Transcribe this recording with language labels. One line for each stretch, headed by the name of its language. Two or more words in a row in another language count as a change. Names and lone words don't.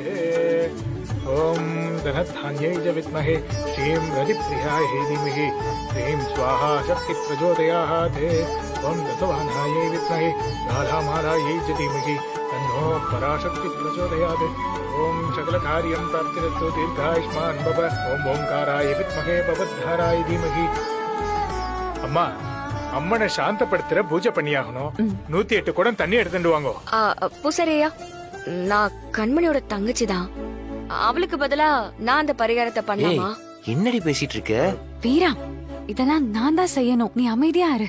Sanskrit: ओम धनधान्यै च विद्महे श्रीं रतिप्रियाय धीमहि श्रीं स्वाहा शक्ति प्रचोदयात्। ओम दशवाहनायै विद्महे राधामालायै च धीमहि तन्नो पराशक्ति प्रचोदयात्। ओम सकलकार्यं प्राप्तिरस्तु दीर्घायुष्मान् भव। ओम ओंकाराय विद्महे भवद्धाराय धीमहि।
Tamil: அம்மா அம்மனை சாந்தப்படுத்துற பூஜை பண்ணியாகணும். 108 குடம் தண்ணி எடுத்துட்டு வாங்க. பூசாரியா, நான் கண்மணியோட தங்கச்சி தான். அவளுக்கு பதிலா நான் அந்த பரிகாரத்தை பண்ணலாமா? என்னடி பேசிட்டு இருக்க? வீரா, இதெல்லாம் நான் தான் செய்யணும், நீ அமைதியா இரு.